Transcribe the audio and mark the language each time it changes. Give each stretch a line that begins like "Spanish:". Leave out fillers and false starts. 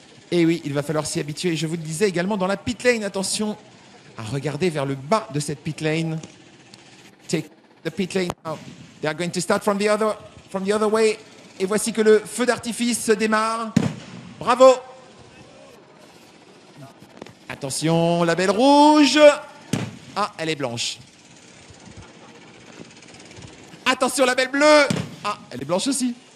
French: Et oui, il va falloir s'y habituer. Je vous le disais également dans la pit lane, attention à regarder vers le bas de cette pit lane.
English: Take the pit lane now. They are going to start from the other way.
French: Et voici que le feu d'artifice se démarre. Bravo! Attention, la belle rouge. Ah, elle est blanche. Attention, la belle bleue. Ah, elle est blanche aussi.